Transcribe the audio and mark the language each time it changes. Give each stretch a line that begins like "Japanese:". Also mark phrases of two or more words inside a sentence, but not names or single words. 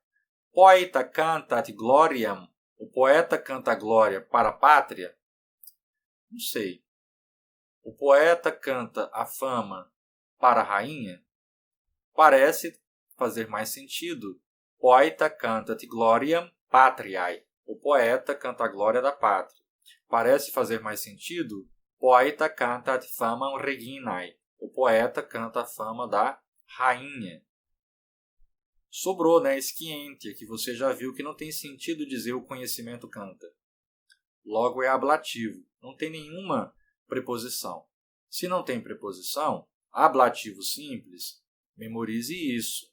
Latin: Poeta cantat gloriam.
Portuguese: O poeta canta a glória para a pátria? Não sei. O poeta canta a fama para a rainha? Parece fazer mais sentido.
Latin: Poeta cantat gloriam patriae.
Portuguese: O poeta canta a glória da pátria. Parece fazer mais sentido.
Latin: Poeta cantat famam reginae.
Portuguese: O poeta canta a fama da rainha. Sobrou, scientia, que você já viu que não tem sentido dizer o conhecimento canta. Logo é ablativo, não tem nenhuma preposição. Se não tem preposição, ablativo simples, memorize isso.